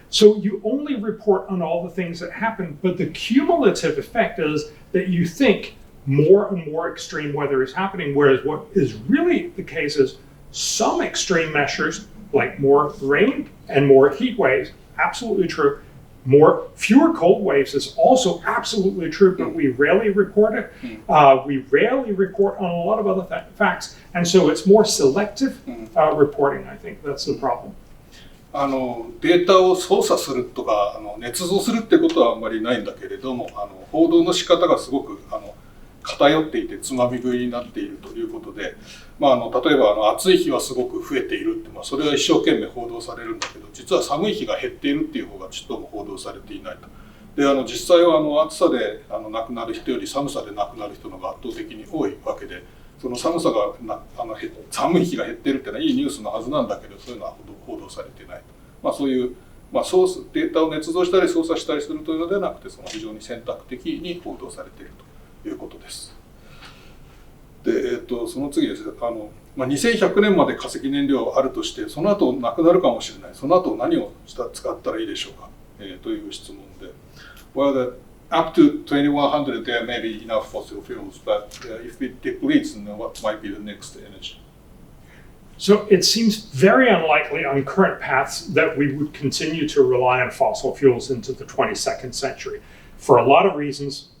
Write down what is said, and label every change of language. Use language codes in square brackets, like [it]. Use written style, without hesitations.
[en] So you only report on all the things that happen, but the cumulative effect is that you think more and more extreme weather is happening, whereas what is really the case is some extreme measures, like more rain and more heat waves, absolutely true. Fewer cold waves is also absolutely true, but we rarely report it. We rarely report on a lot of other facts, and so it's more selective reporting. I think that's the problem. [ja] データを操作するとか捏造するってことはあんまりないんだけれども、報道の仕方がすごく偏っていてつまみ食いになっているということで、例えば暑い日はすごく増えているって、それは一生懸命報道されるんだけど、実は寒い日が減っているっていう方がちっとも報道されていないと。で実際は暑さで亡くなる人より寒さで亡くなる人の方が圧倒的に多いわけで、その寒さが寒い日が減っているっていうのはいいニュースのはずなんだけど、そういうのは報道されていないと。そういう、データを捏造したり操作したりするというのではなくて、非常に選択的に報道されているということです。で、その次です。2100年まで化石燃料があるとして、その後なくなるかもしれない。その後何を使ったらいいでしょうか、という質問で。 [en] Well, up to 2100 there may be enough fossil fuels, but if it depletes, then what might be the next energy? So it seems very unlikely on current paths that we would continue to rely on fossil fuels into the 22nd century for a lot of reasons.